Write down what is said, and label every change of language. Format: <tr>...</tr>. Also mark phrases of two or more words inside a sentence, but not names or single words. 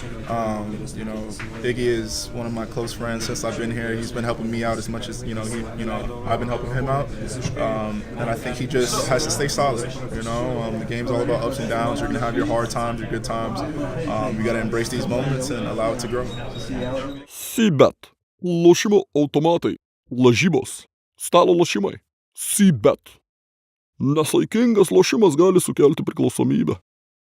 <en>Iggy is one of my close friends since I've been here. He's been helping me out as much as I've been helping him out, and I think he just has to stay solid. The game's all about ups and downs. You're gonna have your hard times, your good times. You gotta embrace these moments and allow it to grow.</en> <lt>C-bet. Lošimo automatai. Lažybos. Stalo lošimai. C-bet. Nesaikingas lošimas gali sukelti priklausomybę.</lt>